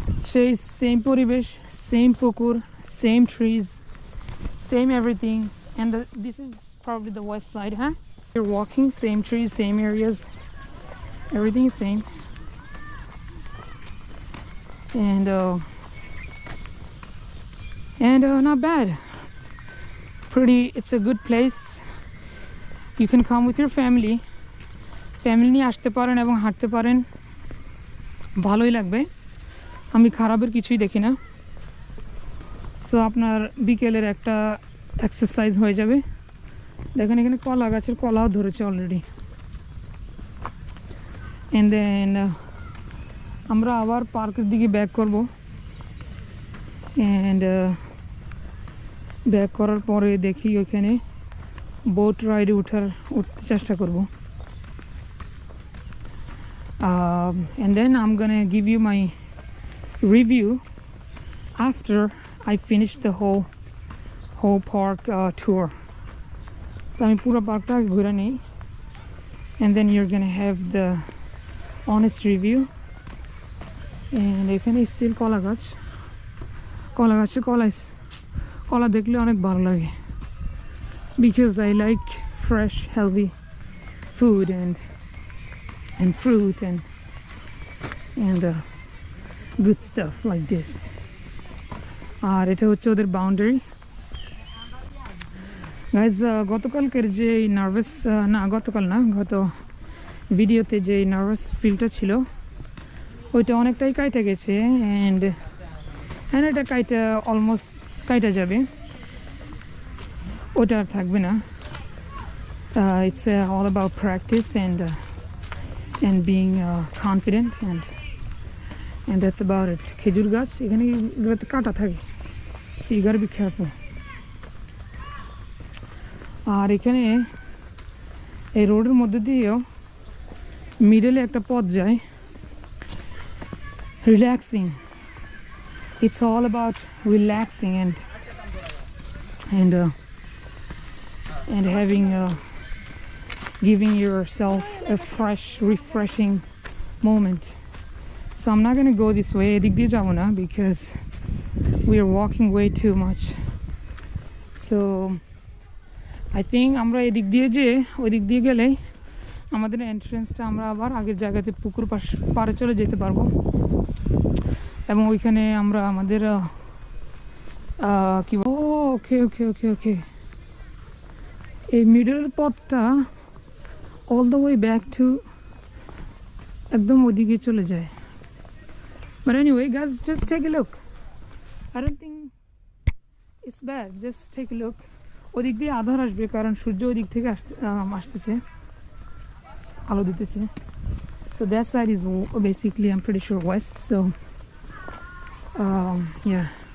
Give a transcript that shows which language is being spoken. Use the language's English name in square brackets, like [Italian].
[English] সেই সেম পরিবেশ, সেম পুকুর, same trees, same everything, and this is probably the west side, huh? You're walking, same trees, same areas, everything is same, and not bad, pretty. It's a good place. You can come with your family [Bangla] নিয়ে আসতে পারেন এবং হাঁটতে পারেন, ভালোই লাগবে। আমি খারাপের কিছুই দেখি না। সো আপনার বিকেলের একটা এক্সারসাইজ হয়ে যাবে। দেখেন এখানে কলা গাছের কলাও ধরেছে অলরেডি। অ্যান্ড দেন আমরা আবার পার্কের দিকে ব্যাক করব। অ্যান্ড ব্যাক করার পরে দেখি ওইখানে বোট রাইডে উঠতে চেষ্টা করব। [English] And then I'm gonna give you my review after I finish the whole park tour. So [Bangla] আমি পুরো পার্কটা ঘুরে নেই, [English] and then you're gonna have the honest review. And [Bangla] এখানে স্টিল কলা গাছে কলা দেখলে অনেক ভালো লাগে, [English] because I like fresh healthy food and fruit and good stuff like this. [Bangla] আর এটা হচ্ছে ওদের বাউন্ডারি। গাইজ গতকালকের যে নার্ভাস গত ভিডিওতে যে নার্ভাস ফিলটা ছিল ওইটা অনেকটাই কাইটা গেছে। অ্যান্ড এটা অলমোস্ট কাইটা যাবে, ওটা আর থাকবে না। [English] It's all about practice and being confident, and that's about it. [Bangla] খেজুর গাছ এখানে এগুলোতে কাটা থাকে, [English] so you gotta be careful. [Bangla] আর এখানে এই রোডের মধ্যে দিয়েও মিডলে একটা পথ যায়, relaxing. [English] It's all about relaxing and having giving yourself a fresh, refreshing moment. So I'm not gonna go this way, [Bangla] edik diye jabo na, [English] because we are walking way too much. So I think [Bangla] আমরা এদিক দিয়ে ওই দিক দিয়ে গেলে আমাদের এন্ট্রেন্সটা আমরা আবার আগের জায়গাতে পুকুর পাড়ে চলে যেতে পারবো, এবং ওইখানে আমরা আমাদের কি ওকে ওকে ওকে ওকে এই মিডল পথটা [English] all the way back to [Bangla] একদম ওদিকে চলে যায়। [English] But anyway guys, just take a look. I don't think it's bad, just take a look. [Bangla] ওদিক দিয়ে আধার আসবে কারণ সূর্য ওদিক থেকে আসতেছে, আলো দিতেছে। [English] So that side is basically, I'm pretty sure, west. So Yeah.